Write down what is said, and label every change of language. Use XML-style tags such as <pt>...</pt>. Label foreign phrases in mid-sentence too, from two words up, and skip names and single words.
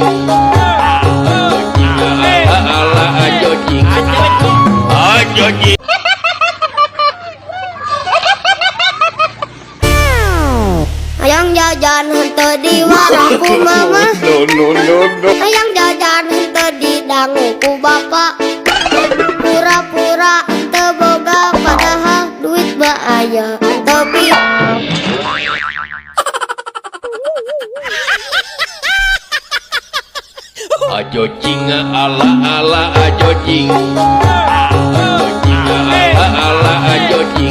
<su>Ajo jing ala ala ajo jing. Ajo jing. Ayang jajan henteu di warungku mama.</su> <en>No, no, no, no.</en> <su>Ayang jajan henteu di danguku bapak. Pura-pura teu boga padahal duit ba aya tapi Ajo jing ala ala ajo jing. Ajo jing ala ala ajo jing.</su>